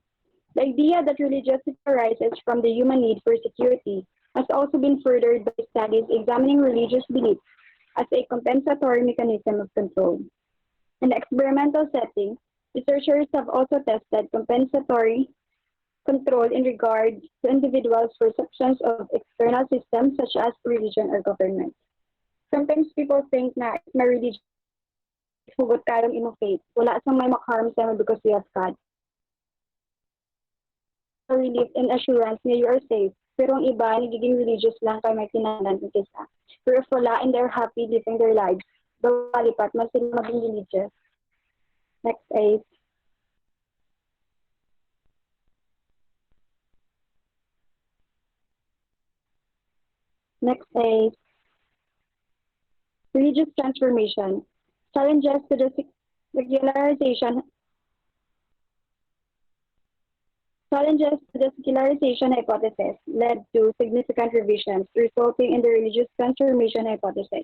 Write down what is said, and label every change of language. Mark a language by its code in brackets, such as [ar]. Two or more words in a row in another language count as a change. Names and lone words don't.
[en] The idea that religiosity arises from the human need for security has also been furthered by studies examining religious beliefs as a compensatory mechanism of control. In the experimental setting, researchers have also tested compensatory control in regard to individuals' perceptions of external systems such as religion or government. Sometimes people think na if may religion, [hil] hugot ka lang imo faith. Wala sang may makaharm sa [en] because we have God. Relief and assurance na you are safe. [hil] Pero ang iba, nagiging religious lang kay may kinahanglan ng isa. [en] Pero if wala and they're happy living their lives, [hil] bawalipat man sila maging religious. [en] Next page. Next page. Religious transformation. Challenges to the secularization hypothesis led to significant revisions, resulting in the religious transformation hypothesis.